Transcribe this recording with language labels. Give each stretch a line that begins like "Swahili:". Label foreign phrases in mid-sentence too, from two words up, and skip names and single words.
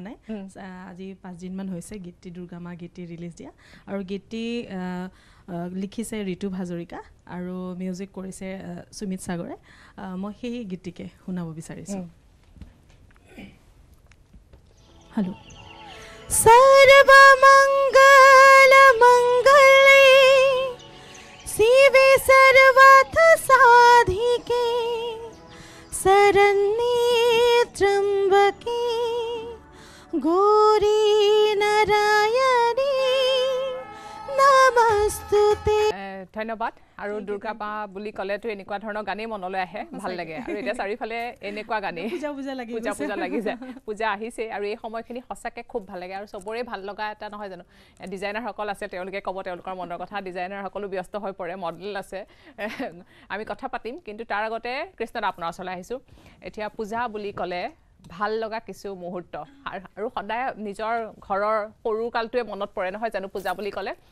Assamese: নাই আজি 5 দিন মান হৈছে গীতটি দুৰ্গামা গীতটি ৰিলিজ দিয়া আৰু গীতটি লিখিছে ঋতু হাজৰিকা আৰু মিউজিক কৰিছে সুমিত সাগৰে মই সেই গীতটিকে শুনাব বিচাৰিছোঁ
Sanskrit: হেল্ল' সৰ্ব মংগল মংগলে শিৱে সৰ্বাৰ্থ সাধিকে शरण्ये त्र्यंबके गौरी नारायणी नमस्तुते
Assamese: ধন্যবাদ আৰু দুৰ্গা মা বুলি ক'লেতো এনেকুৱা ধৰণৰ গানেই মনলৈ আহে ভাল লাগে আৰু এতিয়া চাৰিফালে এনেকুৱা গানেই পূজা লাগি যায় পূজা আহিছে আৰু এই সময়খিনি সঁচাকৈ খুব ভাল লাগে আৰু চবৰে ভাল লগা এটা নহয় জানো ডিজাইনাৰসকল আছে তেওঁলোকে ক'ব তেওঁলোকৰ মনৰ কথা ডিজাইনাৰসকলো ব্যস্ত হৈ পৰে মডেল আছে আমি কথা পাতিম কিন্তু তাৰ আগতে কৃষ্ণদা আপোনাৰ ওচৰলৈ আহিছোঁ এতিয়া পূজা বুলি ক'লে ভাল লগা কিছু মুহূৰ্ত আৰু সদায় নিজৰ ঘৰৰ সৰু কালটোৱে মনত পৰে নহয় জানো পূজা বুলি ক'লে